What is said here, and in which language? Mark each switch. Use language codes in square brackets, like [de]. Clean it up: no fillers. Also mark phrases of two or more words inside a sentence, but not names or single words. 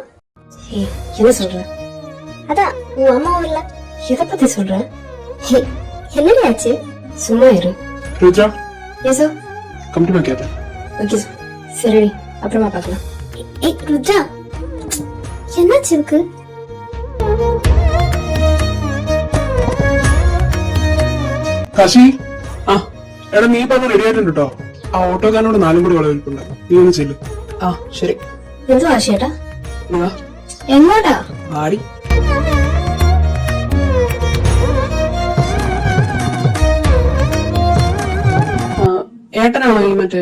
[ta] ஹே, என்ன சொல்ற? அதான் உன் அம்மாவும் இல்ல. எதை பத்தி சொல்ற? ஹே, என்னடி ஆச்சு? சும்மா இரு. ருத்ரா, ஏசோ [en] come to my cabin. [ta] ஓகே சரி, அப்புறமா பார்க்கலாம். ஏய் ருத்ரா, என்னாச்சு இருக்கு? [ml] കാശി, ആ എടാ നീ പറഞ്ഞ റെഡി ആയിട്ടുണ്ട് കേട്ടോ. ആ ഓട്ടോക്കാരനോട് 4 കൂടി വളവിൽപ്പുണ്ട്. നീ ഒന്ന് ചെല്ലു. ആ ശരി. എന്തോ ആശയേട്ടാ? വാ. എങ്ങോട്ടാ? ആടി. ഏട്ടനാണോ ഈ മറ്റേ?